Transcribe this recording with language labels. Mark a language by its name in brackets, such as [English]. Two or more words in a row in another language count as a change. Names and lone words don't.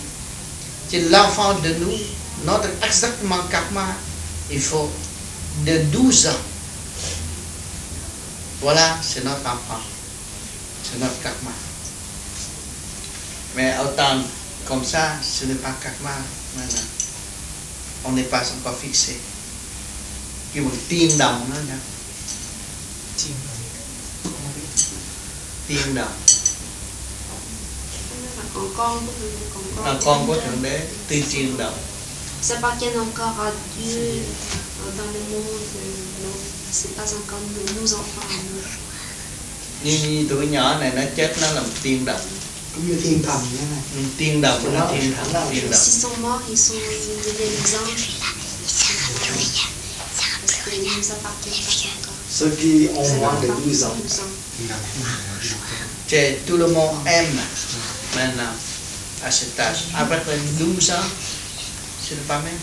[French] C'est l'enfant de nous, notre exactement karma, il faut de 12 ans. Voilà, c'est notre enfant. C'est notre karma. Mais autant comme ça, ce n'est pas karma maintenant. On n'est pas encore fixé. [Vietnamese] Kêu bằng tiên đồng đó nha. Tiên đồng. Con của Thượng Đế, tiên đồng. [French] Ça appartient encore à Dieu dans le monde, c'est pas encore nos enfants. [Vietnamese] Như tụi nhỏ này nó chết, nó là một tiên đồng. Cũng như thiên thần vậy này. Tiên đồng nó thiên thần, tiên đồng. [French] S'ils sont morts, ils deviennent des anges. Ils nous appartiennent pas encore. Ceux qui ont moins de 12 ans. Tout le monde aime maintenant à cet âge. Après 12 ans, c'est pas même.